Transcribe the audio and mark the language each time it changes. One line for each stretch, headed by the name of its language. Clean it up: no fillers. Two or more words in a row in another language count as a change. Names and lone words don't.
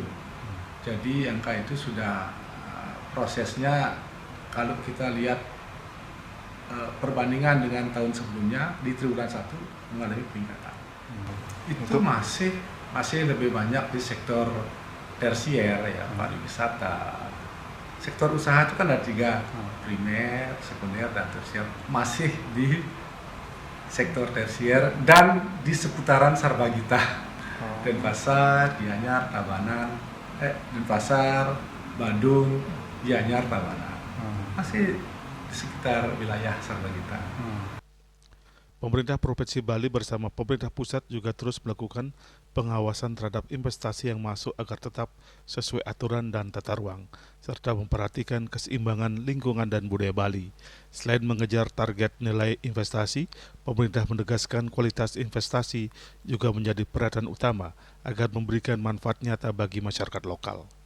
Indonesian: Jadi angka itu sudah prosesnya kalau kita lihat perbandingan dengan tahun sebelumnya di triwulan 1 mengalami peningkatan. Itu masih lebih banyak di sektor tersier ya, pariwisata. Sektor usaha itu kan ada 3, primer, sekunder, dan tersier. Masih di sektor tersier dan di seputaran Sarbagita. Denpasar, Gianyar, Tabanan, Denpasar, Bandung, Gianyar, Tabanan. Masih di sekitar wilayah Sarbagita. Pemerintah Provinsi Bali bersama pemerintah pusat juga terus melakukan pengawasan terhadap investasi yang masuk agar tetap sesuai aturan dan tata ruang, serta memperhatikan keseimbangan lingkungan dan budaya Bali. Selain mengejar target nilai investasi, pemerintah menegaskan kualitas investasi juga menjadi perhatian utama agar memberikan manfaat nyata bagi masyarakat lokal.